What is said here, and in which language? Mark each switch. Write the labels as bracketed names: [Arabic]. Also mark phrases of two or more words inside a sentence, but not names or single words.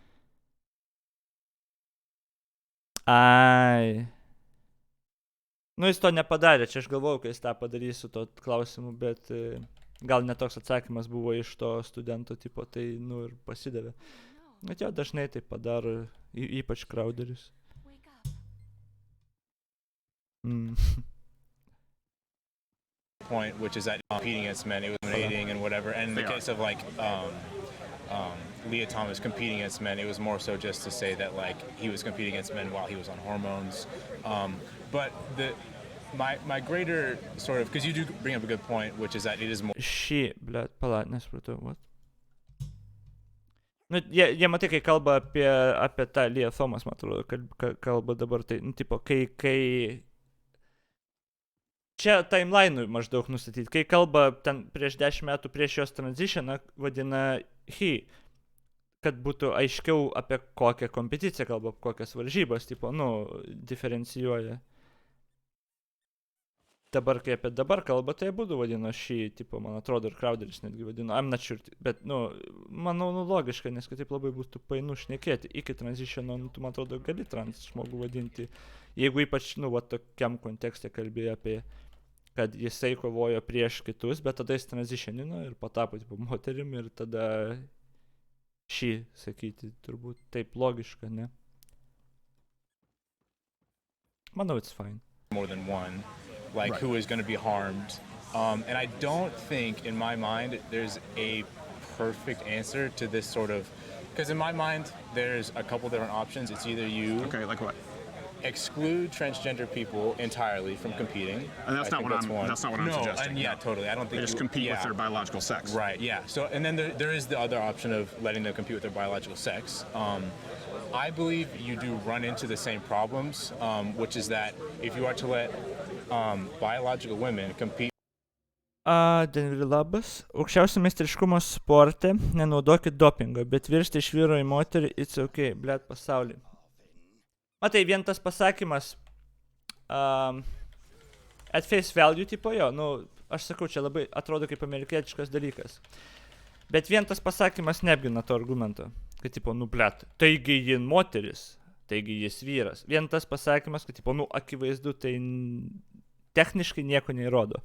[Lithuanian] Ai. Nu, jis to nepadarė, čia aš galvojau, kai jis tą padarys su to klausimu, bet gal netoks atsakymas buvo iš to studento tipo, tai, nu, ir pasidavė. Bet jo, dažnai tai padaro, ypač Crowder'is. [English] Point, which is that competing against men, it was dominating and whatever. And in the case of like Leah Thomas competing against men, it was more so just to say that like he was competing against men while he was on hormones. But my greater sort of, because you do bring up a good point, which is that it is more. [Lithuanian] Pala, nesupratau, what? Nu, jie matai, kai kalba apie tą Leah Thomas, man atrodo, kalba dabar, tai, nu, tipo, kai čia timeline'ui maždaug nustatyti. Kai kalba ten prieš 10 metų prieš jos transitioną, vadina he, kad būtų aiškiau apie kokią kompeticiją kalba, kokias varžybas, tipo, nu, diferencijuoja. Dabar, kai apie dabar kalba, tai būtų vadino she, tipo, man atrodo, ir Crowder'is netgi vadino, [English] I'm not sure, [Lithuanian] bet, nu, manau, nu, logiška, nes kitaip labai būtų painu šnekėti. Iki transitiono, nu, tu, man atrodo, gali trans žmogų vadinti. Jeigu ypač, nu, va, tokiam kontekste kalbėjo apie kad jisai kovojo prieš kitus, bet tada jis transitionino ir patapo tipo moterim ir tada šį sakyti turbūt taip logiška, ne? Manau, [English] it's fine. More than one, like who is going to be harmed. And I don't think, in my mind, there's a perfect answer to this sort of, because in my mind, there's a couple different options. It's either you... Okay, like what? Exclude transgender people entirely from competing. And that's not what I'm suggesting. Yeah, totally. I don't think they just compete with their biological sex. Right, yeah. So, and then there is the other option of letting them compete with their biological sex. I believe you do run into the same problems, which is that if you are to let biological women compete. [Lithuanian] Denveri labas. Aukščiausio meistriškumo sporte nenaudokit dopingo, bet virsti iš vyro į moterį, [English] it's okay, [Lithuanian] blėt pasaulį. Matai, vien tas pasakymas [English] at face value [Lithuanian] tipo jo, nu, aš sakau, čia labai atrodo kaip amerikietiškas dalykas. Bet vien tas pasakymas neapgina to argumento, kad tipo, nu, blėt, taigi ji moteris, taigi jis vyras. Vien tas pasakymas, kad tipo, nu, akivaizdu, tai techniškai nieko neįrodo.